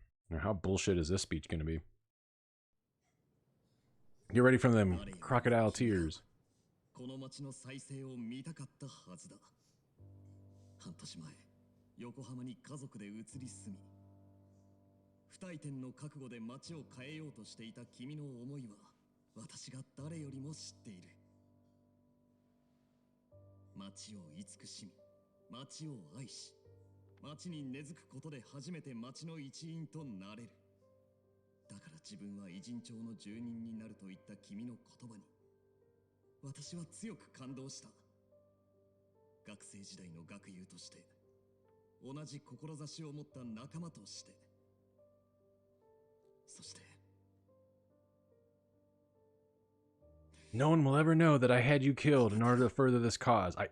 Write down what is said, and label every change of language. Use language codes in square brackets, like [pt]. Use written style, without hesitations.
[en] Now, how bullshit is this speech gonna be? Get ready for them crocodile tears. [ja] この町の再生を見たかったはずだ。半年前、横浜に家族で移り住み、不退転の覚悟で町を変えようとしていた君の思いは、私が誰よりも知っている。町を慈しみ、町を愛し、町に根付くことで初めて町の一員となれる。だから自分は偉人町の住人になると言った君の言葉に。私は強く感動した。学生時代の学友として、同じ志を持った仲間として、そして。 [en] No one will ever know that I had you killed in order to further this cause.